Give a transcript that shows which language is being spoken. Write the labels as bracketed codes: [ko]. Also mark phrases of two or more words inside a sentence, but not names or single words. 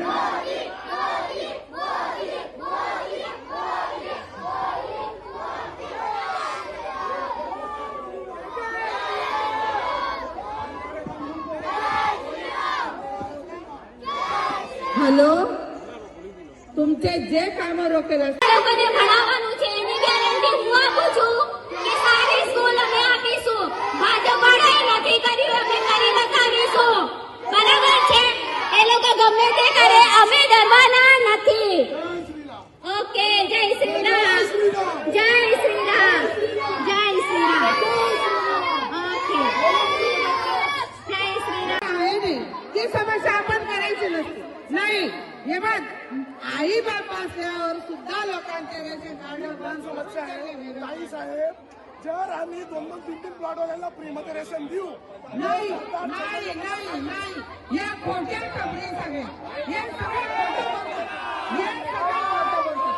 [mr] હલો, तुमचे जे काम रोकेल [gu] લોકોને ભણાવવાનું છે એની ગેરંટી હું આપું છું કે સારી સ્કૂલ અમે આપીશું। ભાજપ પઢાઈ નથી કરી, અમે કરી બતાવીશું, બરાબર છે? એ લોકો ગમે તે કરે, અમે ડરવાના નથી। ઓકે, જય શ્રી રામ, જય શ્રી રામ, જય શ્રી રામ। ઓકે, જય શ્રી રામ। [mr] आहे नाही, ती समस्या आपण करायची नसते। नाही, हे बघ, आई बाप असल्यावर सुद्धा लोकांचे रेशन कार्ड समस्या आहे ताई साहेब, जर आम्ही 2-3 प्लॉटवाल्यांना फ्रीमध्ये रेशन देऊ, नाही नाही नाही नाही, या खोट्या खबरी सगळ्या, हे सगळं खोटं बोलतात, हे सगळं खोटं बोलतात।